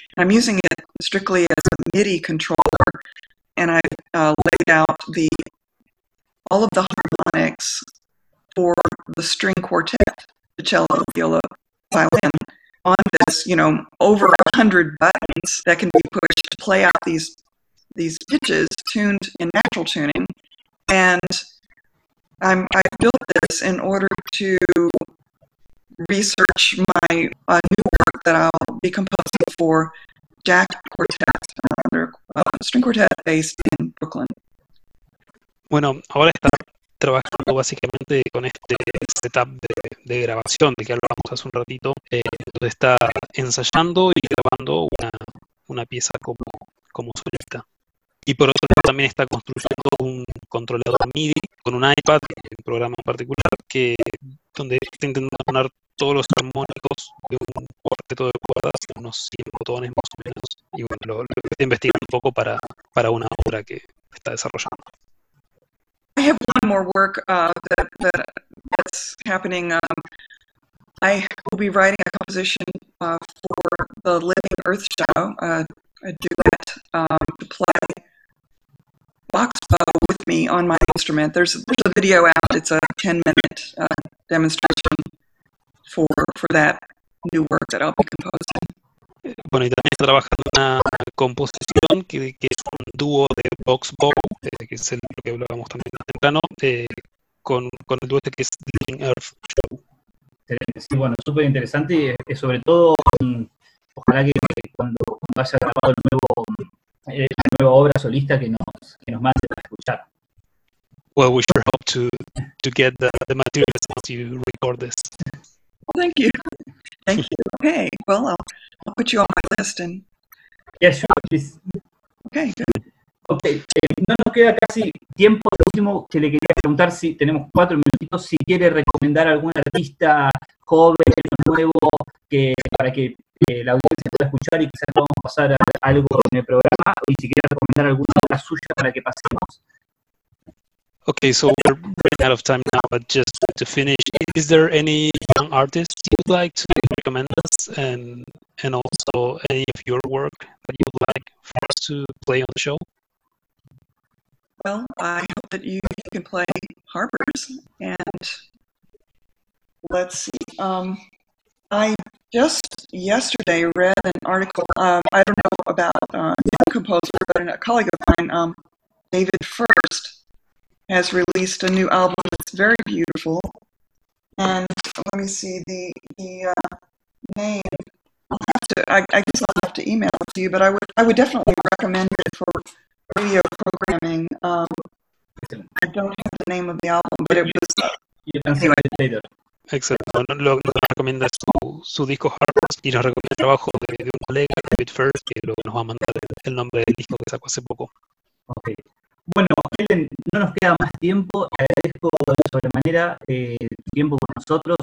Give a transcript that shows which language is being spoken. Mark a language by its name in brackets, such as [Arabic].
[English] I'm using it strictly as a MIDI controller, and I've laid out all of the harmonics for the string quartet, the cello, viola, violin, on this, you know, over 100 buttons that can be pushed to play out these pitches tuned in natural tuning. And I've built this in order to research my new work that I'll be composing for Jack Quartet, another string quartet based in Brooklyn. [Spanish] Bueno, ahora está trabajando básicamente con este setup de grabación de que hablábamos hace un ratito. Entonces está ensayando y grabando una pieza como solista. Y por otro lado también está construyendo un controlador MIDI con un iPad, un programa en particular, que donde está intentando poner todos los armónicos de un cuarteto de cuerdas, unos 100 botones más o menos, y bueno, lo estoy investigando un poco para una obra que está desarrollando. [English] I have one more work that's happening. I will be writing a composition for the Living Earth Show, a duet to play box bow with me on my instrument. There's a video out. It's a 10-minute demonstration for that new work that I'll be composing. [Spanish] Bueno, y también está trabajando una composición que es un dúo de box bow, que es el que hablábamos también temprano, con el dúo este que es Living Earth Show. Sí, bueno, súper interesante, y sobre todo, ojalá que cuando haya grabado la nueva obra solista que nos mande a escuchar. [English] Well, we sure hope to get the materials once you record this. Thank you. Thank you. Okay, well, I'll put you on my list. And yes, sure, please. Okay, good. [Spanish] Okay, no nos queda casi tiempo. Lo último que le quería preguntar, si tenemos 4 minutitos, si quiere recomendar algún artista joven o nuevo para que la audiencia pueda escuchar y quizás podamos pasar algo en el programa, y si quiere recomendar alguna obra suya para que pasemos. [English] Okay, so we're running out of time now, but just to finish, is there any young artist you'd like to recommend us, and also any of your work that you'd like for us to play on the show? Well, I hope that you can play harpers, and let's see. I just yesterday read an article, I don't know about a composer, but a colleague of mine, David First, has released a new album that's very beautiful. And let me see the name. I guess I'll have to email it to you, but I would definitely recommend it for radio programming. I don't have the name of the album, but it was you can see it later. [Spanish] Exacto, nos recomienda su disco Harpers y nos recomienda el trabajo de un colega, David First, que luego nos va a mandar el nombre del disco que sacó hace poco. Ok. Bueno, Helen, no nos queda más tiempo. Agradezco de sobremanera tu tiempo con nosotros.